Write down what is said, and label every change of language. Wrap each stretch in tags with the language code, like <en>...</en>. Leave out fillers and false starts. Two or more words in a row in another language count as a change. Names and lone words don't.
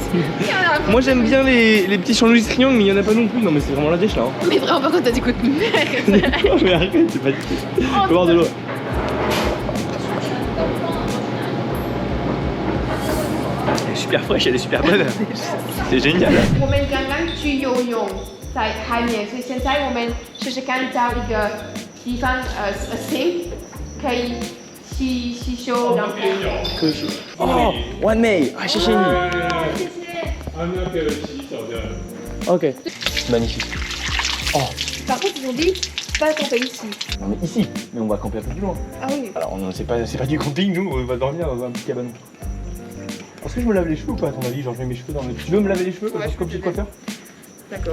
<fr>Moi j'aime bien les petits sandwichs triangles, mais il n'y en a pas non plus. Non mais c'est vraiment la dèche là. Mais vraiment pas quand t'as des coups de merde. Non mais arrête, c'est pas du tout. Faut boire de l'eau. Elle est super fraîche, elle est super bonne. C'est génial.</fr> <zh>我们刚刚去游泳，在海面，所以现在我们试试看找一个地方sink 可以洗手，然后。哦，完美啊，谢谢你。谢谢。那个洗手的。</zh> <fr>Ok. Magnifique. Oh. Par contre, ils ont dit pas camper ici. Non mais ici, mais on va camper un peu plus loin. Ah oui. Alors c'est pas du camping, nous on va dormir dans un petit cabanon. Est-ce que je me lave les cheveux ou pas à ton avis? Genre je mets mes cheveux dans le... Tu veux me laver les cheveux Ouais, comme chez le coiffeur? D'accord.</fr>